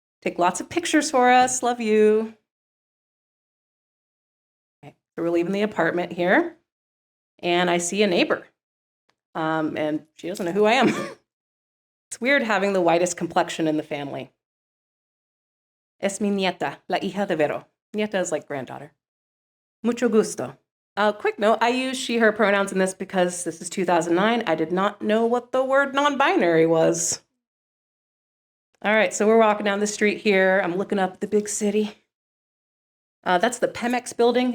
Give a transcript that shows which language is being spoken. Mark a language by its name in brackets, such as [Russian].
[English] Take lots of pictures for us. Love you. Okay, so we're leaving the apartment here. And I see a neighbor. And she doesn't know who I am. It's weird having the whitest complexion in the family. [Spanish] Es mi nieta, la hija de Vero. [English] Nieta is like granddaughter. [Spanish] Mucho gusto. [English] Quick note, I use she, her pronouns in this because this is 2009. I did not know what the word non-binary was. All right, so we're walking down the street here. I'm looking up at the big city. That's the Pemex building.